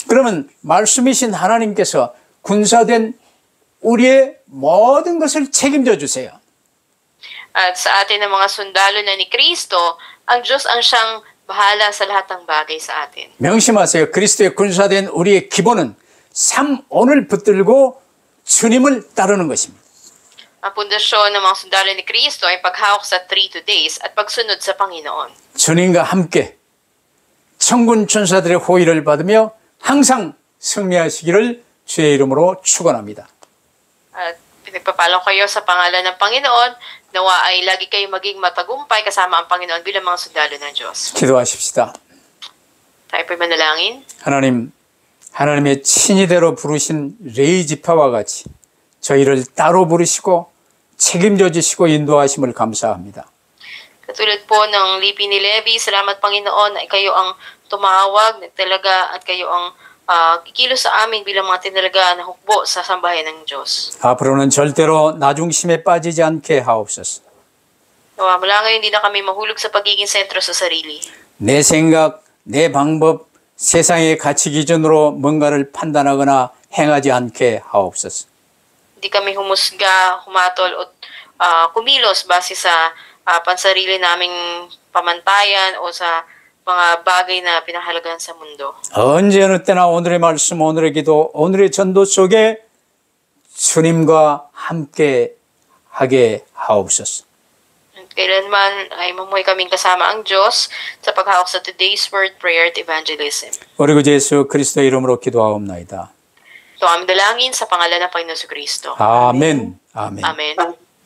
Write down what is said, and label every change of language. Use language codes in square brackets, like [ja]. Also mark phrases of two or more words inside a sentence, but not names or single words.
[ko] 그러면 말씀이신 하나님께서 군사된 우리의 모든 것을 책임져 주세요. [tl] At sa atin ng mga sundalo na ni Kristo, ang Diyos ang siyang bahala sa lahat ng bagay sa atin. [ko] 명심하세요. 그리스도의 군사된 우리의 기본은 삶 오늘 붙들고 주님을 따르는 것입니다. [tl] Ang pundasyon ng mga sundalo ni Kristo ay paghawak sa 3 days at pagsunod sa Panginoon. [ko] 주님과 함께 천군 천사들의 호의를 받으며 항상 승리하시기를 주의 이름으로 축원합니다. [tl] At pinagpapalo kayo sa pangalan ng Panginoon, nawa ay lagi kayo maging matagumpay kasama ang Panginoon bilang mga sundalo ng Diyos. [ko] 기도하십시다. [tl] Tayo po'y manalangin. [ko] 하나님, 하나님의 친위대로 부르신 레위 지파와 같이 저희를 따로 부르시고 책임져 주시고 인도하심을 감사합니다. [tl] Katulad po ng lipi ni Levi, salamat Panginoon ay kayo ang tumawag, nagtalaga at kayo ang kikilos sa amin bilang mga tinalaga na hukbo sa sambahayan ng Diyos. [ko] 앞으로는 절대로 나중심에 빠지지 않게 하옵소서. [tl] Nawa, mula ngayon hindi na kami mahulog sa pagiging sentro sa sarili. [ko] 내 생각, 내 방법, 세상의 가치 기준으로 뭔가를 판단하거나 행하지 않게 하옵소서. [tl] Hindi kami humusga, humatol o kumilos base sa pansarili naming pamantayan o sa mga bagay na pinahalagahan sa mundo. [ko] 언제 어느 때나 오늘의 말씀, 오늘의 기도, 오늘의 전도 속에 주님과 함께 하게 하옵소서. [tl] At kailanman ay mamuhay kaming kasama ang Diyos sa paghawak sa [en] today's word, [tl] prayer at evangelism. [ko] 우리 구 예수 그리스도의 이름으로 기도하옵나이다. [tl] Ito ang aming dalangin sa pangalan ng Panginoon Kristo. [ko] 아멘. 아멘. [tl] Amen.